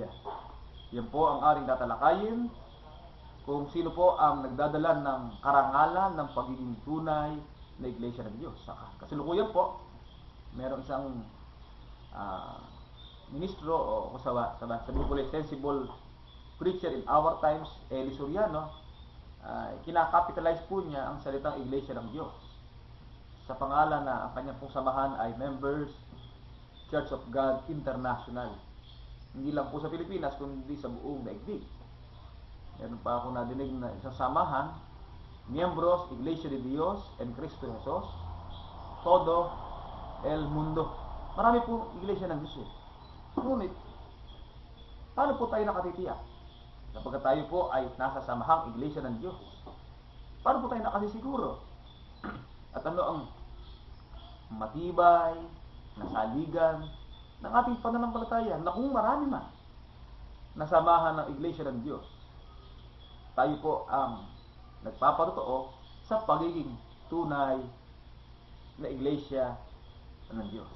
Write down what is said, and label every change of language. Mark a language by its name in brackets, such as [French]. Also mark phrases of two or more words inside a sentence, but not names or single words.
[Filipino] Yan po ang aring tatalakayin kung sino po ang nagdadala ng karangalan ng pagiging tunay na iglesia ng Diyos. Sa kasalukuyan po, meron isang ministro o sabi ko [English] sensible preacher in our times, [Filipino] Eli Soriano, kinakapitalize po niya ang salitang iglesia ng Diyos sa pangalan na ang kanyang pong samahan ay Members Church of God International. Hindi lang po sa Pilipinas, kundi sa buong daigdig. Meron pa ako nadinig na isang samahan, Miembros Iglesia de Dios en Cristo Jesus, Todo el Mundo. Marami po iglesia ng Diyos. Ngunit, paano po tayo nakatitiyak? Kapag tayo po ay nasa samahang iglesia ng Diyos, paano po tayo nakasisiguro? At ano ang matibay, nasaligan, ng ating pananampalataya na kung marami man nasamahan ng iglesia ng Diyos, tayo po ang nagpapatotoo sa pagiging tunay na iglesia ng Diyos.